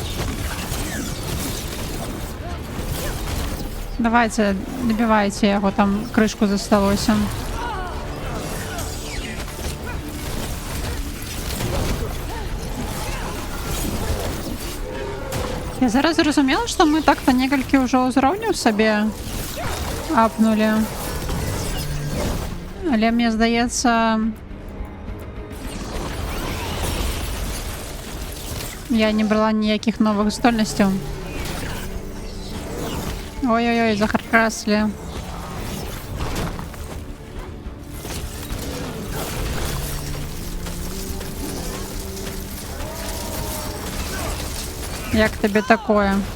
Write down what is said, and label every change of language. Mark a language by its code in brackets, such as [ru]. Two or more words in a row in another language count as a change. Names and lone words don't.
[uk] Давайте, добивайте його, там кришку засталося. Я зараз зрозуміла, що ми так-то [be] некалькі вже узроўняў сабе [uk] апнули. [be] Але мне здаецца, я не брала ніяких новых здольнасцяў. Ой-ой-ой, захаркраслі. [uk] Як тобі такое?